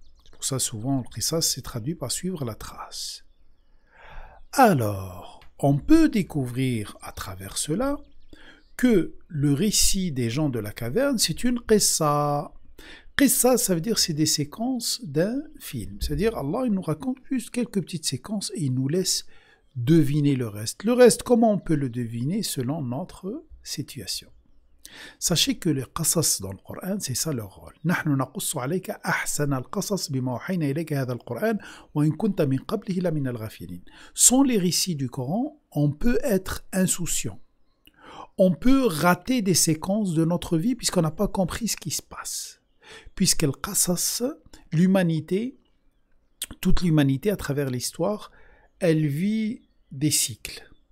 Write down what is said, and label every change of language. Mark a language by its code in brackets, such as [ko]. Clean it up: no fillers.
[fr] Pour ça, souvent, le qisas, c'est traduit par suivre la trace. Alors, on peut découvrir à travers cela que le récit des gens de la caverne, c'est une qissa. Qissa, ça veut dire c'est des séquences d'un film. C'est-à-dire, Allah, il nous raconte juste quelques petites séquences et il nous laisse deviner le reste. Le reste, comment on peut le deviner selon notre situation? Sachez que les qasas dans le Coran, c'est ça leur rôle. [ar] نحن نقص عليك أحسن القصص بما أوحينا إليك هذا القرآن وإن كنت من قبله لمن الغافلين. [fr] Sans les récits du Coran, on peut être insouciant. On peut rater des séquences de notre vie puisqu'on n'a pas compris ce qui se passe. Puisque le qasas, l'humanité, toute l'humanité à travers l'histoire, elle vit des cycles.